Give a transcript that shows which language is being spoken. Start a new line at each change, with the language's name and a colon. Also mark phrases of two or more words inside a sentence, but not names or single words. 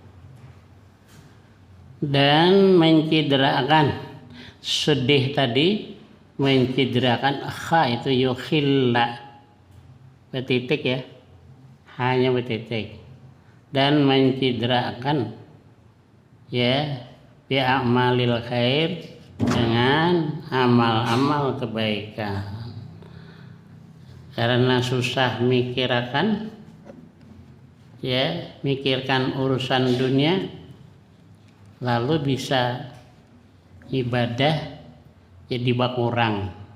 Indonesian: Dan mencidrakan. Sedih tadi mencidrakan, itu yukhilla, betitik ya, hanya betitik. Dan mencidrakan ya
Arabic: بأعمال الخير,
Indonesian: dengan amal-amal kebaikan. Karena susah mikirkan, ya mikirkan urusan dunia, lalu bisa ibadah jadi berkurang.